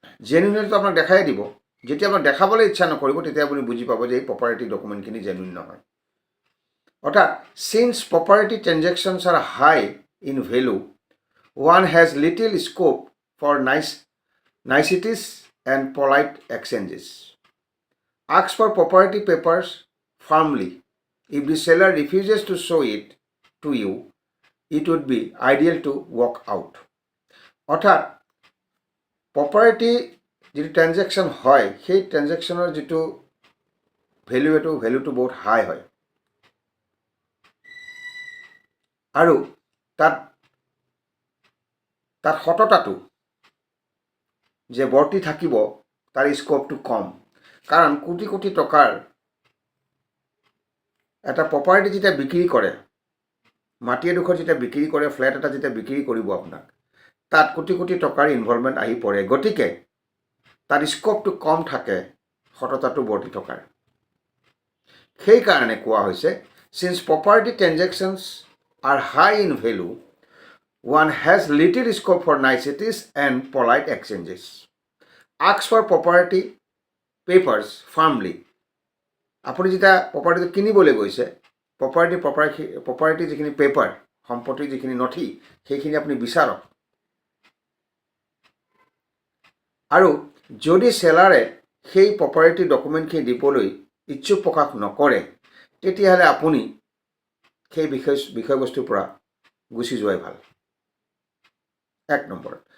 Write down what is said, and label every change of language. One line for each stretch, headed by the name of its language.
Assamese: জেনুইনটো আপোনাক দেখাই দিব। যেতিয়া আপোনাক দেখাবলৈ ইচ্ছা নকৰিব, তেতিয়া আপুনি বুজি পাব যে এই প্ৰপাৰ্টি ডকুমেণ্টখিনি জেনুইন নহয়। অৰ্থাৎ
English: Since property transactions are high in value, one has little scope for niceties and polite exchanges. Ask for property papers firmly. If the seller refuses to show it to you, it would be ideal to walk out.
Assamese: অৰ্থাৎ property যিটো transaction হয়, সেই ট্ৰেনজেকশ্যনৰ যিটো ভেলুটো বহুত হাই হয়, আৰু তাত সততাটো যে বৰ্তি থাকিব তাৰ স্কোপটো কম। কাৰণ কোটি কোটি টকাৰ এটা প্ৰপাৰ্টি যেতিয়া বিক্ৰী কৰে, মাটি এডোখৰ যেতিয়া বিক্ৰী কৰে, ফ্লেট এটা যেতিয়া বিক্ৰী কৰিব আপোনাক, তাত কোটি কোটি টকাৰ ইনভলভমেণ্ট আহি পৰে। গতিকে তাত স্ক'পটো কম থাকে সততাটো বৰ্তি থকাৰ। সেইকাৰণে কোৱা হৈছে,
English: since property transactions are high in value, one has little scope for niceties and polite exchanges. Ask for property papers firmly.
Assamese: আপুনি যেতিয়া প্ৰপাৰ্টিটো কিনিবলৈ গৈছে, প্ৰপাৰ্টি যিখিনি পেপাৰ, সম্পত্তিৰ যিখিনি নথি, সেইখিনি আপুনি বিচাৰক। আৰু যদি সেলাৰে সেই প্ৰপাৰ্টি ডকুমেণ্টখিনি দিবলৈ ইচ্ছুক প্ৰকাশ নকৰে, তেতিয়াহ'লে আপুনি সেই বিষয়বস্তুৰ পৰা গুচি যোৱাই ভাল। 1 নম্বৰ।